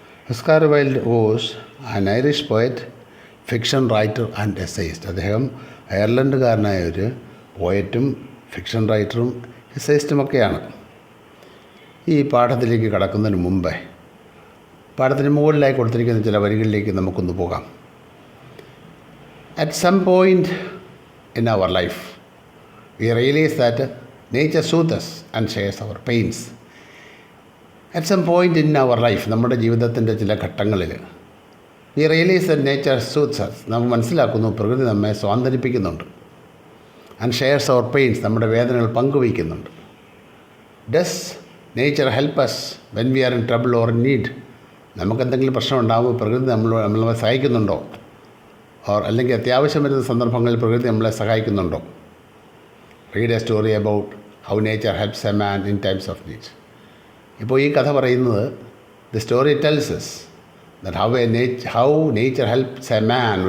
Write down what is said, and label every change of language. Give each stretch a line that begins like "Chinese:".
English: Oscar Wilde was an Irish poet, fiction writer and essayist.
Malayalam: അദ്ദേഹം അയർലൻഡുകാരനായ ഒരു പോയറ്റും fiction റൈറ്ററും എസ്സയിസ്റ്റുമൊക്കെയാണ്. ഈ പാഠത്തിലേക്ക് കടക്കുന്നതിന് മുമ്പേ പാഠത്തിന് മുകളിലായി കൊടുത്തിരിക്കുന്ന ചില വരികളിലേക്ക് നമുക്കൊന്ന് പോകാം.
English: At some point in our life, we realize that nature soothes us and shares our pains. At some point in our life,
Malayalam: നമ്മുടെ ജീവിതത്തിൻ്റെ ചില ഘട്ടങ്ങളിൽ
English: we realize that nature soothes us.
Malayalam: നമ്മൾ മനസ്സിലാക്കുന്നു പ്രകൃതി നമ്മെ സ്വാന്തനിപ്പിക്കുന്നുണ്ട്.
English: And shares our pains,
Malayalam: നമ്മുടെ വേദനകൾ പങ്കുവയ്ക്കുന്നുണ്ട്.
English: Does nature help us when we are in trouble or in need?
Malayalam: നമുക്കെന്തെങ്കിലും പ്രശ്നം ഉണ്ടാകുമ്പോൾ പ്രകൃതി നമ്മളെ സഹായിക്കുന്നുണ്ടോ? അല്ലെങ്കിൽ അത്യാവശ്യം വരുന്ന സന്ദർഭങ്ങളിൽ പ്രകൃതി നമ്മളെ സഹായിക്കുന്നുണ്ടോ?
English: Read a story about how nature helps a man in times of need.
Malayalam: ഇപ്പോൾ ഈ കഥ പറയുന്നത്
English: The story tells us that how nature helps a man.